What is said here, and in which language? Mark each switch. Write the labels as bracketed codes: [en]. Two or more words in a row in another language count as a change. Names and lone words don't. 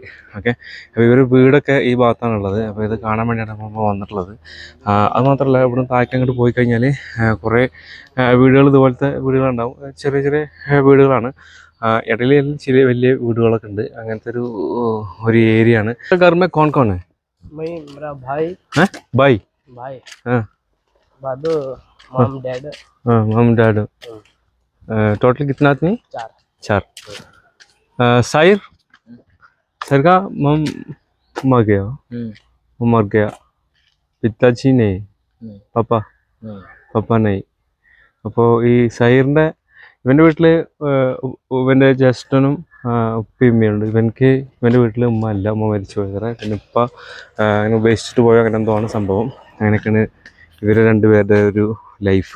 [ml] ഓക്കെ, അപ്പോൾ ഇവർ വീടൊക്കെ ഈ ഭാഗത്താണുള്ളത്. അപ്പോൾ ഇത് കാണാൻ വേണ്ടിയാണ് നമ്മൾ വന്നിട്ടുള്ളത്. അതുമാത്രമല്ല ഇവിടെ താഴേക്ക് അങ്ങോട്ട് പോയി കഴിഞ്ഞാൽ കുറേ വീടുകൾ, ഇതുപോലത്തെ വീടുകളുണ്ടാവും. ചെറിയ ചെറിയ വീടുകളാണ്. ഇടയിൽ ചെറിയ വലിയ വീടുകളൊക്കെ ഉണ്ട്. അങ്ങനത്തെ ഒരു ഏരിയ ആണ്. [hi] घर में कौन कौन है? मेरा भाई है, भाई हाँ, दादू, [en] mom dad. [hi] हाँ, [en] mom dad. [hi] टोटल कितना आदमी? 4. साहिर का मम मर गया. वो मर गया. पिताजी नहीं, पापा नहीं. [ml] അപ്പോൾ ഈ സഹീറിൻ്റെ ഇവൻ്റെ വീട്ടിൽ ഇവൻ്റെ ജ്യേഷ്ഠനും ഉപ്പയുമ്മയുണ്ട്. ഇവൻ്റെ വീട്ടിൽ ഉമ്മ അല്ല, ഉമ്മ മരിച്ചു പോയതറ. പിന്നെ ഉപ്പ അങ്ങനെ ഉപേക്ഷിച്ചിട്ട് പോയ അങ്ങനെ എന്തോ ആണ് സംഭവം. അങ്ങനെയൊക്കെയാണ് ഇവർ 2 പേരുടെ ഒരു ലൈഫ്.